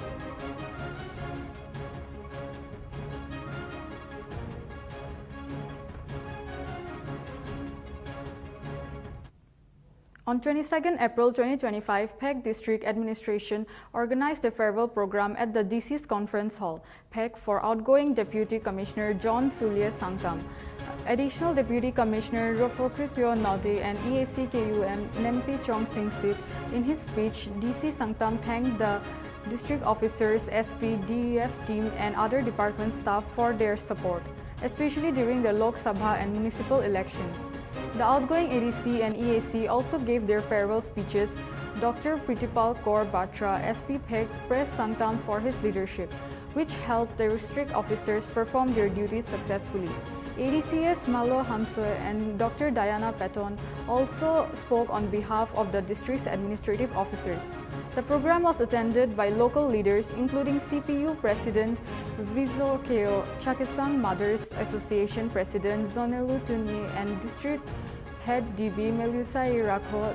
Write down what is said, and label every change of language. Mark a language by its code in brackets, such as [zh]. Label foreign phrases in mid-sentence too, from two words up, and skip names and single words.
[en] On 22nd April 2025, PEC District Administration organized a farewell program at the DC's Conference Hall, PEC, for outgoing Deputy Commissioner John Suliet Sangtam, Additional Deputy Commissioner Rofokrityo Node, and EAC KUM Nempi Chong Sing Sip. In his speech, DC Sangtam thanked the district officers, SP, DEF team, and other department staff for their support, especially during the Lok Sabha and municipal elections. The outgoing ADC and EAC also gave their farewell speeches. Dr. Pritipal Kaur Batra, SP PEC, praised Sangtam for his leadership, which helped the district officers perform their duties successfully. ADCS Malo Hamsoe and Dr. Diana Patton also spoke on behalf of the district's administrative officers. The program was attended by local leaders including CPU President Vizo Keo, Chakisang Mothers Association President Zonelu Tunyi, and District Head DB Melusai Rakho.